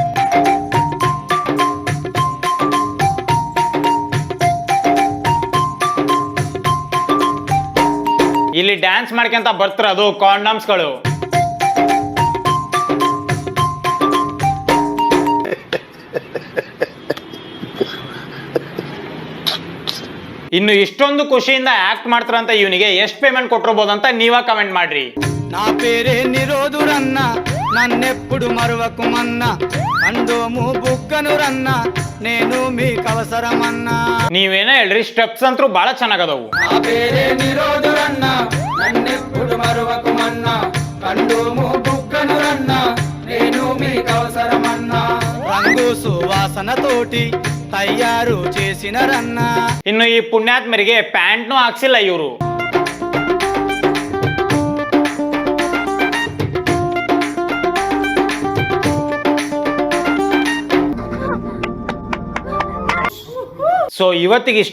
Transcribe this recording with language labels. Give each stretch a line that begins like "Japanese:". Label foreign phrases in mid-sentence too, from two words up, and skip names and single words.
Kannada: ಇಲ್ಲಿ ಡ್ಯಾನ್ಸ್ ಮಾಡ್ಕೊಂತ ಬರ್ತಿರೋದು ಕಾಂಡಮ್ಸ್ಗಳು. ಇನ್ನು ಇಷ್ಟೊಂದು ಖುಷಿಯಿಂದ ಆಕ್ಟ್ ಮಾಡ್ತಾರಂತ ಇವನಿಗೆ ಎಷ್ಟು ಪೇಮೆಂಟ್ ಕೊಟ್ಟಿರ್ಬೋದಂತ ನೀವ ಕಮೆಂಟ್ ಮಾಡ್ರಿ.
Telugu: నా పేరే నిరోధు రన్న నన్నెప్పుడు మరువకు మన్న అండోము బుక్కను రన్న నేను మీకు అవసరమన్నా.
Kannada: ನೀವೇನೇ ಹೇಳ್ರಿ ಸ್ಟೆಪ್ಸ್ ಅಂತೂ ಬಹಳ ಚೆನ್ನಾಗದವು.
Telugu: నా పేరే నిరోధు రన్న నన్నెప్పుడు మరువకు మన్న అండోము బుక్కను రన్న నేను మీకు అవసరమన్నా. రంగు సువాసన తోటి తయారు చేసిన రన్న.
Kannada: ಇನ್ನು ಈ ಪುಣ್ಯಾತ್ಮರಿಗೆ ಪ್ಯಾಂಟ್ನು ಹಾಕ್ಸಿಲ್ಲ ಇವರು. ಸೊ ಇವತ್ತಿಗೆ ಇಷ್ಟ.